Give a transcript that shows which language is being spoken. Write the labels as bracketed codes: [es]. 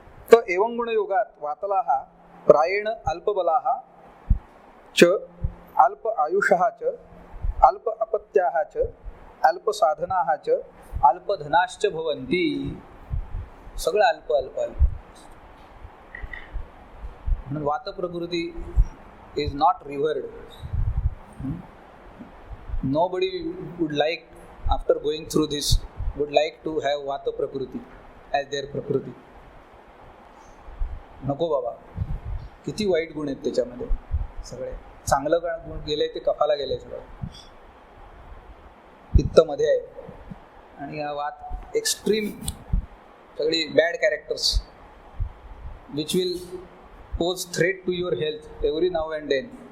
[sa] तर एवं गुणयोगात वातलाः प्रायेण अल्पबलाः च अल्प आयुषः च अल्प अपत्याः च अल्प साधनाः च अल्प धनाश्च भवन्ति. [mr] सगळं अल्प अल्प अल्प. म्हणून वात प्रकृती [en] Is not revered. Nobody would like, after going through this, would like to have Vata Prakriti as their Prakriti. [mr] नको बाबा, किती वाईट गुण आहेत त्याच्यामध्ये. सगळे चांगलं गुण गेले ते कफाला गेले. सगळं पित्त मध्ये आहे आणि हा वात एक्स्ट्रीम, [en] सगळी bad characters which will pose threat to your health every now and then.